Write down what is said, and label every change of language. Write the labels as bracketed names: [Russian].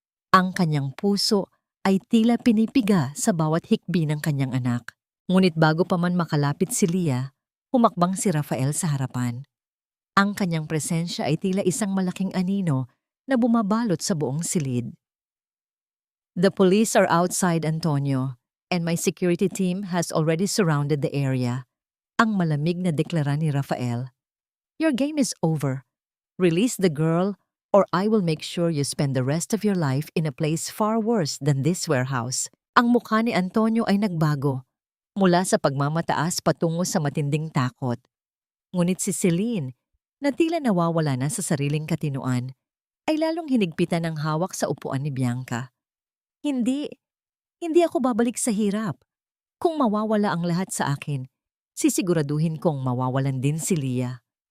[Filipino] Ang kanyang puso ay tila pinipiga sa bawat hikbi ng kanyang anak. Ngunit bago pa man makalapit si Leah, humakbang si Rafael sa harapan. Ang kanyang presensya ay tila isang malaking anino na bumabalot sa buong silid. [English] The police are outside, Antonio, and my security team has already surrounded the area. [Filipino] Ang malamig na deklara ni Rafael. [English] Your game is over. Release the girl or I will make sure you spend the rest of your life in a place far worse than this warehouse. [Filipino] Ang mukha ni Antonio ay nagbago, mula sa pagmamataas patungo sa matinding takot. Ngunit si Celine, na tila nawawala na sa sariling katinuan, ay lalong hinigpitan ang hawak sa upuan ni Bianca. Hindi ako babalik sa hirap. Kung mawawala ang lahat sa akin, sisiguraduhin kong mawawalan din si Leah.